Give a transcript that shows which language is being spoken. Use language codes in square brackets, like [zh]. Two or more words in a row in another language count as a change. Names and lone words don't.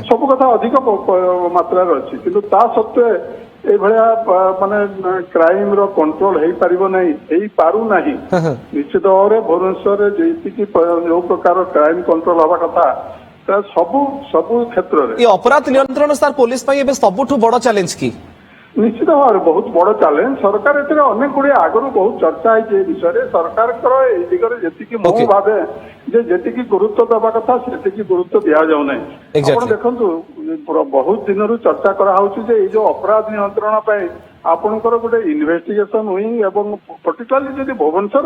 [or] ସବୁ କଥା ଅଧିକ ମାତ୍ରାରେ ଅଛି କିନ୍ତୁ ତା ସତ୍ତ୍ୱେ ଏଇଭଳିଆ ମାନେ କ୍ରାଇମ ର କଣ୍ଟ୍ରୋଲ ହେଇପାରିବ ନାହିଁ ହେଇପାରୁନାହିଁ ନିଶ୍ଚିତ ଭାବରେ ଭୁବନେଶ୍ୱରରେ ଯେତିକି ଯୋଉ ପ୍ରକାର [en] crime control [or] ହବା କଥା ସବୁ କ୍ଷେତ୍ରରେ ଏ ଅପରାଧ ନିୟନ୍ତ୍ରଣ ସାର ପୋଲିସ ପାଇଁ ଏବେ ସବୁଠୁ ବଡ ଚ୍ୟାଲେଞ୍ଜ କି ନିଶ୍ଚିତ ଭାବରେ ବହୁତ ବଡ ଚ୍ୟାଲେଞ୍ଜ ସରକାର ଏଥିରେ ଅନେକ ଗୁଡିଏ ଆଗରୁ ବହୁତ ଚର୍ଚ୍ଚା ହେଇଛି ଏ ବିଷୟରେ ସରକାରଙ୍କର ଏଇ ଦିଗରେ ଯେତିକି ମୁଁ ଭାବେ ଯେ ଯେତିକି ଗୁରୁତ୍ୱ ଦେବା କଥା ସେତିକି ଗୁରୁତ୍ୱ ଦିଆଯାଉ ନାହିଁ ଆପଣ ଦେଖନ୍ତୁ ବହୁତ ଦିନରୁ ଚର୍ଚ୍ଚା କରାହଉଛି ଯେ ଏଇ ଯୋଉ ଅପରାଧ ନିୟନ୍ତ୍ରଣ ପାଇଁ ଆପଣଙ୍କର ଗୋଟେ [en] investigation wing [or] ଏବଂ ପର୍ଟିକୁଲାରଲି ଯଦି ଭୁବନେଶ୍ୱରରେ